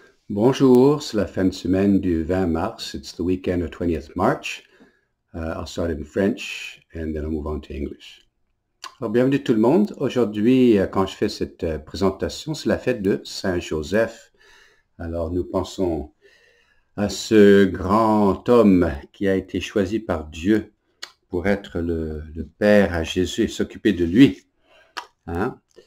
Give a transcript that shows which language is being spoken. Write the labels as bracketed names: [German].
[French] Bonjour, c'est la fin de semaine du 20 mars. [English] It's the weekend of 20th March. I'll start in French and then I'll move on to English. [French] Alors, bienvenue tout le monde. Aujourd'hui, quand je fais cette présentation, c'est la fête de Saint Joseph. Alors, nous pensons à ce grand homme qui a été choisi par Dieu pour être le Père à Jésus et s'occuper de lui. Hein?